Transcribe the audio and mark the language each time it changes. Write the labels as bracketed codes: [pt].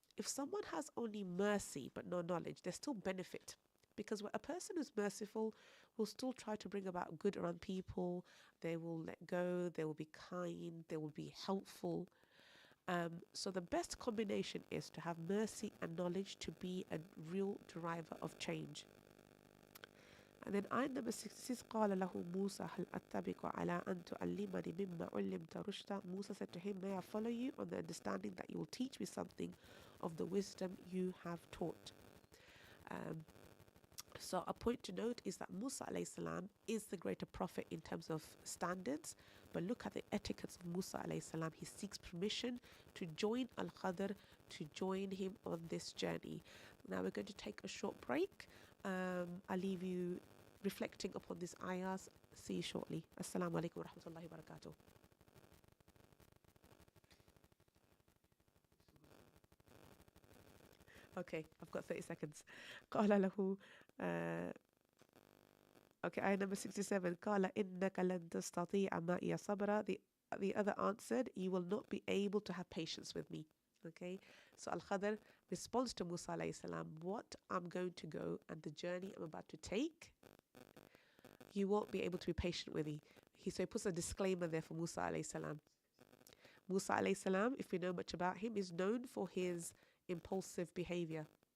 [en] If someone has only mercy but no knowledge, there's still benefit, because a person who's merciful will still try to bring about good around people. They will let go, they will be kind, they will be helpful. So the best combination is to have mercy and knowledge to be a real driver of change. And then ayah number 66, [ar] قال له موسى هل أتبعك على أن تعلمني مما علمت رشدا. [en] Musa said to him, may I follow you on the understanding that you will teach me something of the wisdom you have taught. So a point to note is that Musa alayhi salam is the greater prophet in terms of standards, but look at the etiquettes of Musa alayhi salam. He seeks permission to join Al-Khadr, to join him on this journey. Now we're going to take a short break. I'll leave you reflecting upon these ayahs. See you shortly. Assalamu alaikum wa rahmatullahi wa barakatuh. Okay, I've got 30 seconds. [ar] قال له [en] okay, ayah number 67. [ar] قال إنك لن تستطيع معي صبرا. [en] The other answered, you will not be able to have patience with me. Okay, so Al-Khadr responds to Musa alayhi salam, what I'm going to go and the journey I'm about to take, you won't be able to be patient with me. So he puts a disclaimer there for Musa alayhi salam. Musa alayhi salam, if we know much about him, is known for his impulsive behavior.